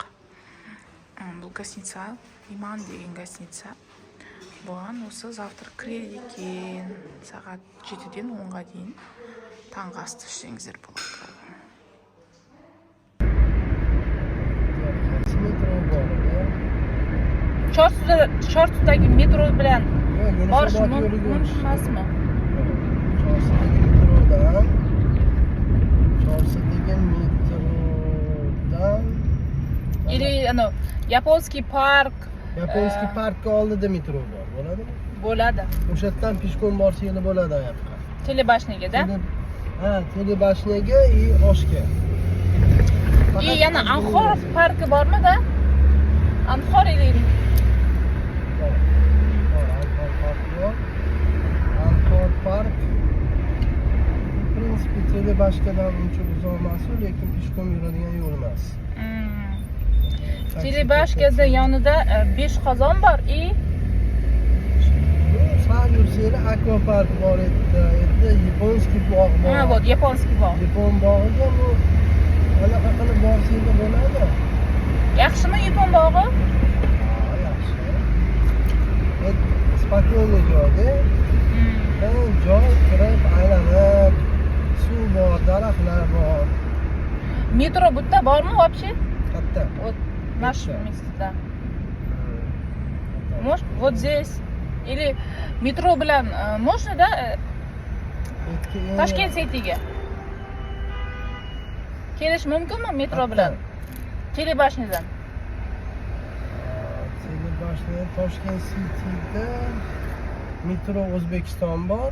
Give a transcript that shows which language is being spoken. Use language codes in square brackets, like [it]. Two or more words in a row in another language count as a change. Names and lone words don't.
[kk] Бұл гостиница, Иман деген гостиница. Бұған осы завтра кіреді екен. Сағат 7-ден 10-ға дейін таңғы асты ішсеңіздер болады. [uz] Чортсудagi metro bilan borish mumkin emasmi? Chorsidagi metrodan Или Yaponskiy park. Yaponskiy parkka oldida metro bor, bo'ladimi? Bo'ladi. O'sha yerdan peshkom borsanglar bo'ladi oyoqqa. Telebashniga-da? Ha, telebashniga и oshga. И yana Anxorov parki bormi-da? Anxor или Anxor park. В принципе, telebashkadan uncha uzoq emas, lekin peshkom yuradigan yo'l emas. Telebashkada yonida 5 qozon bor и sal yursanglar akvapark bor edi, Yaponskiy bog' bor. Ha, вот Yaponskiy bog'. Yapon bog'iga bu anaqa qilib borsanglar bo'ladi. Yaxshimi Yapon bog'i? Yaxshi. Spokойный joyda. Joy kirib, aylanib, suv bor, daraxtlar bor. Metro bu yerda bormi вообще? Qayerda? [ru] Вот наш место, да. Может, вот здесь. Или [uz] metro bilan [ru] можно, да? [uz] Toshkent City'ga. Kelish mumkinmi metro bilan? Telebashnidan. Telebashni Toshkent City'da metro O'zbekiston bor.